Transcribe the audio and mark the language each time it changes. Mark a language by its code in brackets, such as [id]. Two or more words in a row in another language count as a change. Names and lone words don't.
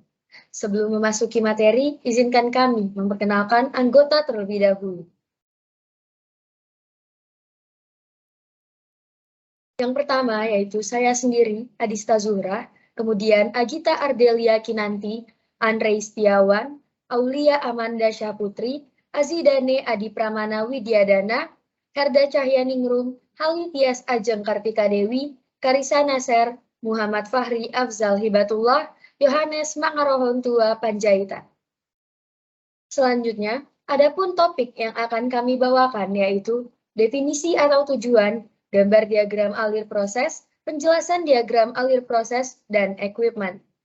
[id] Sebelum memasuki materi, izinkan kami memperkenalkan anggota terlebih dahulu. Yang pertama yaitu saya sendiri, Adista Zuhra, kemudian Agita Ardelia Kinanti, Andre Setiawan, Aulia Amanda Syahputri, Azidane Adi Pramana Widyadana, Herda Cahyaningrum, Halitias Ajeng Kartika Dewi, Karisa Nasir, Muhammad Fahri Afzal Hibatullah, Yohanes Mangarohon Tua Panjaitan. Selanjutnya, adapun topik yang akan kami bawakan yaitu definisi atau tujuan, gambar diagram alir proses, penjelasan diagram alir proses, dan equipment.